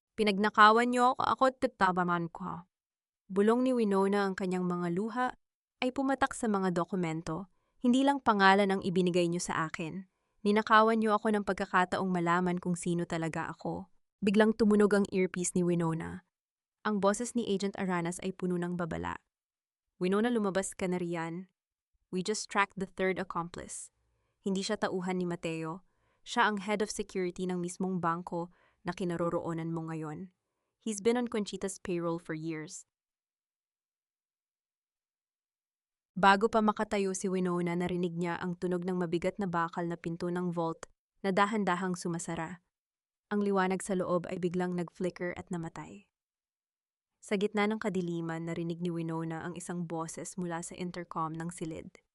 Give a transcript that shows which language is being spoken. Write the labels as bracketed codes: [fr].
[tl] Pinagnakawan niyo ako at tatabaman ko. Bulong ni Winona ang kanyang mga luha ay pumatak sa mga dokumento. Hindi lang pangalan ang ibinigay niyo sa akin. Ninakawan niyo ako ng pagkakataong malaman kung sino talaga ako. Biglang tumunog ang earpiece ni Winona. Ang boses ni Agent Aranas ay puno ng babala. Winona, lumabas ka na riyan. [en] We just tracked the third accomplice. [tl] Hindi siya tauhan ni Mateo. Siya ang [en] head of security [tl] ng mismong bangko na kinaroroonan mo ngayon. [en] He's been on Conchita's payroll for years. [tl] Bago pa makatayo si Winona, narinig niya ang tunog ng mabigat na bakal na pinto ng vault na dahan-dahang sumasara. Ang liwanag sa loob ay biglang nag-flicker at namatay. Sa gitna ng kadiliman, narinig ni Winona ang isang boses mula sa intercom ng silid.